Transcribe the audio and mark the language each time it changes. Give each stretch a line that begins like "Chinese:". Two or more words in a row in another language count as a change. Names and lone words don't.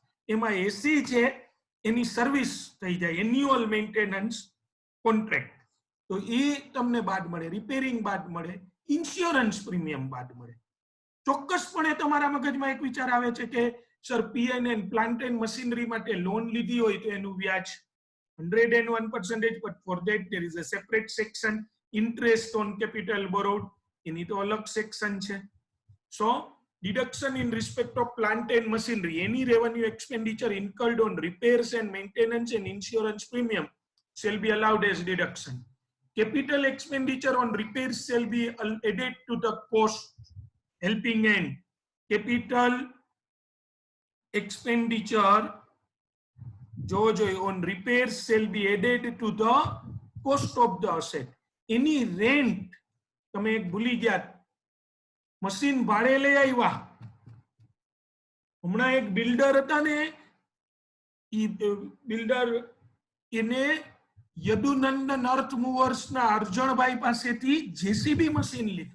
Gujarati: એમાં એસી છે એની સર્વિસ થઈ જાય,
English: annual maintenance contract,
Gujarati: તો એ તમને બાદ મળે. રિપેરિંગ બાદ મળે, ઇન્સ્યોરન્સ પ્રીમિયમ બાદ મળે. ચોક્કસપણે તમારા મગજમાં એક વિચાર આવે છે કે સર પીએનએન
English: plant and machinery
Gujarati: માટે લોન લીધી હોય તો એનું વ્યાજ 101%,
English: but for that there is a separate section, interest on capital borrowed,
Gujarati: એની તો અલગ સેક્શન છે.
English: સો deduction in respect of plant and machinery, any revenue expenditure incurred on repairs and maintenance and insurance premium shall be allowed as deduction. Capital expenditure on repairs shall be added to the cost helping hand. Capital expenditure on repairs shall be added to the cost of the asset. Any rent,
Gujarati: તમે ભૂલી ગયા, મશીન ભાડે લઈ આવ્યા. હમણાં એક બિલ્ડર હતા ને, ઈ બિલ્ડર એને યદુનંદન અર્થ મૂવર્સ ના અર્જણભાઈ પાસેથી જેસીબી મશીન લીધું.